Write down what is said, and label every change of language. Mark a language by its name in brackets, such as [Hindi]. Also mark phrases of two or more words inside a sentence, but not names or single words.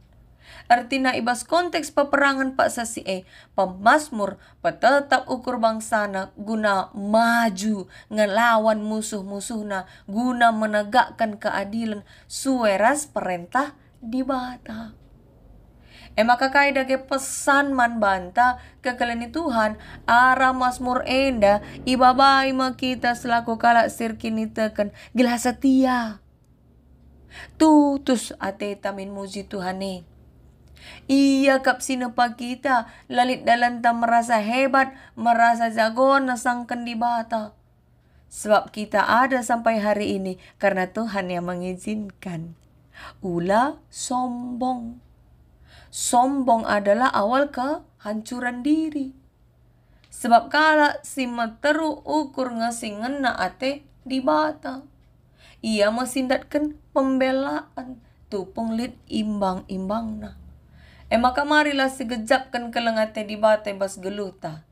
[Batak Karo] Artinya ibas konteks peperangan pak sasi pemasmur petetap ukur bangsana guna maju ngelawan musuh-musuhna guna [Indonesian] menegakkan keadilan [Batak Karo] sueras perintah di bata. Maka kaidah ke pesan man banta kekeleni Tuhan arah masmur enda ibabai kita selaku kalak sirkini teken gila setia. Tutus ateta min muji Tuhan Iya kap sinepa kita lalit dalam ta [Indonesian] merasa hebat, merasa jago [Batak Karo] nasangkan di bata. [Indonesian] Sebab kita ada sampai hari ini karena Tuhan yang mengizinkan. [Batak Karo] Ulah sombong. [Indonesian] Sombong adalah awal kehancuran diri. [Batak Karo] Sebab kala si materu ukur ngasih ngena ate di bata. Ia mesindatkan pembelaan tupung lit imbang-imbangna. [Indonesian] Maka marilah [Batak Karo] si gejapkan kelengate di bata bas geluta.